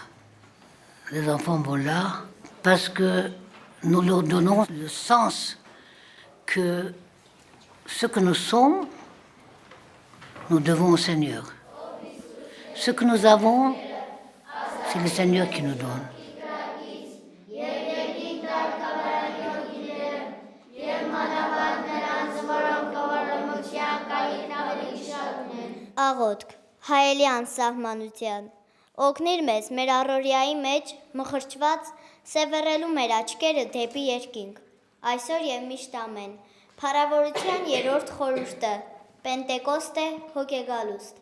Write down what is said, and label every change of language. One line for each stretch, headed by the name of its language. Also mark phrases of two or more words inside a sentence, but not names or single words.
French: Les enfants vont là parce que nous leur donnons le sens que ce que nous sommes, nous devons au Seigneur. Ce que nous avons, c'est le Seigneur qui nous donne.
Armenian: Աղոթք, հայելյան սահմանության, օգնիր մեզ մեր առօրյայի մեջ մխրճված սևեռելու մեր աչքերը դեպի երկինք, այսօր և միշտ ամեն, փառավորության 3-րդ խորհուրդը, Պենտեկոստ է հոգեգալուստ։